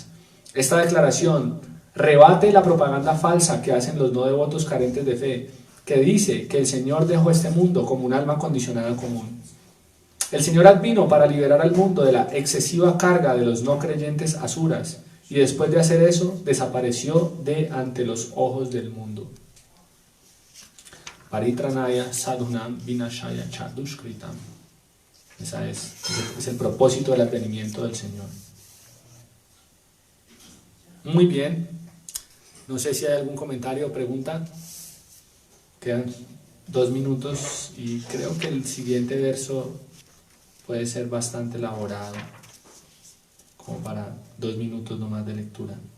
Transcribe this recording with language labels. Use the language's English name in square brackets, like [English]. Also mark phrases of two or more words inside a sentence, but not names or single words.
[Spanish] Esta declaración rebate la propaganda falsa que hacen los no devotos carentes de fe, que dice que el Señor dejó este mundo como un alma condicionada común. El Señor vino para liberar al mundo de la excesiva carga de los no creyentes asuras, y después de hacer eso, desapareció de ante los ojos del mundo. [Sanskrit] Paritranaya sadhunam vinashaya chadushkritam. [Spanish] Ese es el propósito del advenimiento del Señor. Muy bien. No sé si hay algún comentario o pregunta. Quedan 2 minutos y creo que el siguiente verso puede ser bastante elaborado, como para 2 minutos nomás de lectura.